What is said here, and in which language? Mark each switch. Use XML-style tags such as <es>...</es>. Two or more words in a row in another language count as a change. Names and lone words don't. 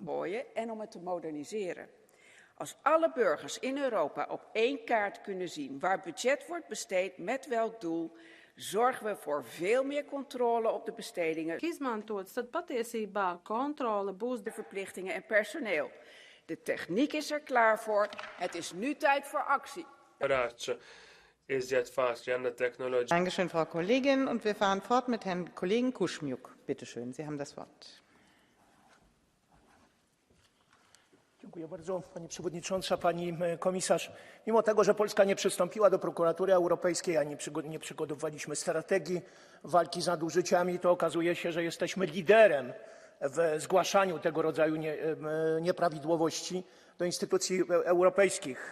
<nl>en om het te moderniseren. Als alle burgers in Europa op één kaart kunnen zien waar budget wordt besteed met welk doel, zorgen we voor veel meer controle op de bestedingen, de verplichtingen en personeel. De techniek is er klaar voor. Het is nu tijd voor actie.</nl> <de>Dankeschön, Frau Kollegin. Und wir fahren fort mit Herrn Kollegen Kuschmiuk. Bitte schön, Sie haben das Wort.</de> <pl>Dziękuję bardzo, Pani Przewodnicząca, Pani Komisarz. Mimo tego, że Polska nie przystąpiła do Prokuratury Europejskiej, ani nie przygotowaliśmy strategii walki z nadużyciami, to okazuje się, że jesteśmy liderem w zgłaszaniu tego rodzaju nieprawidłowości do instytucji europejskich.</pl>